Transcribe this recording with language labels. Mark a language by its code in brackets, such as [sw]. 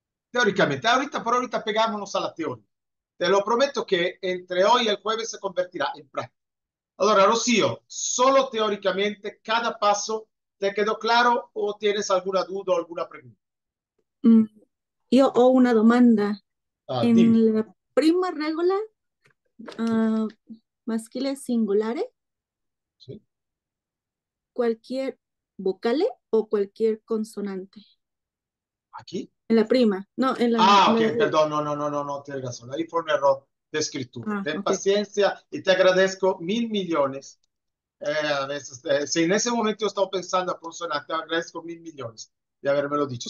[es] Teóricamente. Ahorita por ahorita pegámonos a la teoría. Te lo prometo que entre hoy y el jueves se convertirá en práctica. Allora, Rocío, solo teóricamente cada paso te quedó claro o tienes alguna duda o alguna pregunta. [it] Mm, io ho una domanda. Dimmi. En la prima regola, ah, maschile singolare, [es] ¿Sí? cualquier vocale o cualquier consonante. ¿Aquí? En la prima, no, en Ok, la de... perdón, no, no, no, no, no, tienes razón. Ahí fue un error de escritura. Ah, Ten ok. paciencia y te agradezco mil millones. A veces, si en ese momento yo estaba pensando a consonante, te agradezco mil millones de haberme dicho.